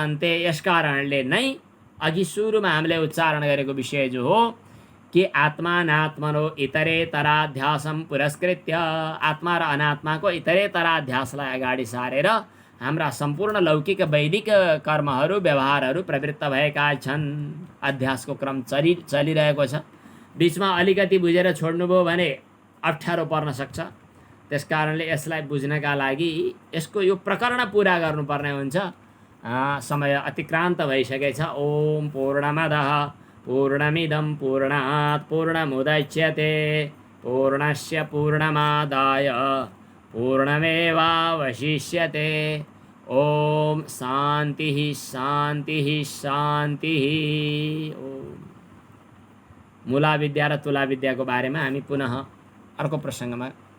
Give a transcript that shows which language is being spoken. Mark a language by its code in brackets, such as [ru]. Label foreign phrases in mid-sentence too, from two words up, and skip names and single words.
[ne] यस कारणले नै अघि सुरुमा हामीले उच्चारण गरेको विषय जो हो, कि [sa] आत्मानात्मनो इतरेतराध्यासम पुरस्कृत्य [ne] आत्मा र अनात्माको इतरेतराध्यासलाई अगाडि सारेर हाम्रा सम्पूर्ण लौकिक वैदिक कर्महरू व्यवहारहरू प्रवृत्त भएका छन्। अध्यासको क्रम चलिरहेको छ। बीचमा अलिकति बुझेर छोड्नुभयो भने अप्ठ्यारो पर्न सक्छ। त्यसकारणले यसलाई बुझ्नका लागि यसको यो प्रकरण पुरा गर्नुपर्ने हुन्छ। समय अतिक्रान्त भइसकेछ। [sa] ओम पूर्णमदः पूर्णमिदं पूर्णात् पूर्णमुदच्यते पूर्णस्य पूर्णमादाय पूर्णमेवावशिष्यते। ओम शान्तिः शान्तिः शान्तिः। ओम। [ne] मूला विद्या र तुला विद्याको बारेमा हामी पुनः अर्को प्रसङ्गमा